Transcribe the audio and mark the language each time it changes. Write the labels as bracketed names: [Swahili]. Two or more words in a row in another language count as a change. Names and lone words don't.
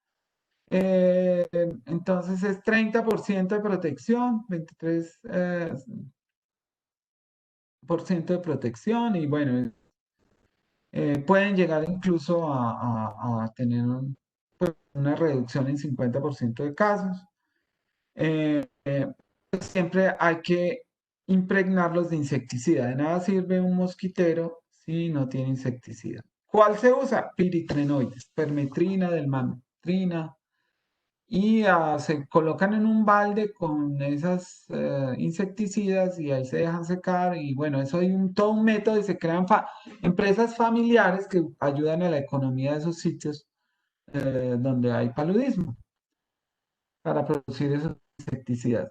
[Spanish] Entonces es 30% de protección, 23 por ciento de protección y bueno, pueden llegar incluso a tener pues, una reducción en 50% de casos. Siempre hay que impregnarlos de insecticida. De nada sirve un mosquitero si no tiene insecticida. ¿Cuál se usa? Piritrenoides, permetrina, delmatrina, y se colocan en un balde con esas insecticidas y ahí se dejan secar y bueno, eso hay todo un método y se crean empresas familiares que ayudan a la economía de esos sitios donde hay paludismo para producir esos insecticidas.